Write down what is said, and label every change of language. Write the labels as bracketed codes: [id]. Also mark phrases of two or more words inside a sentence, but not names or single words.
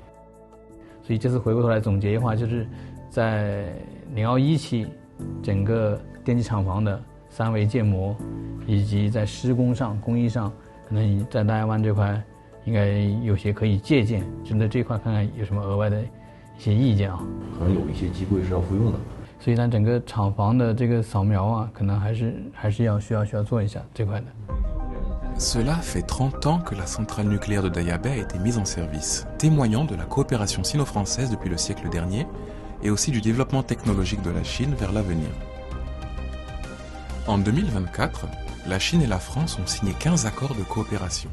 [zh] 所以这次回过头来总结的话，就是在021期整个电机厂房的3维建模，以及在施工上、工艺上，可能在大亚湾这块应该有些可以借鉴，针对这块看看有什么额外的一些意见啊。可能有一些机柜是要复用的。所以呢，整个厂房的这个扫描啊，可能还是要需要做一下这块的。 [fr] Cela fait 30 ans que la centrale nucléaire de Daya Bay a été mise en service, témoignant de la coopération sino-française depuis le siècle dernier et aussi du développement technologique de la Chine vers l'avenir. En 2024, la Chine et la France ont signé 15 accords de coopération.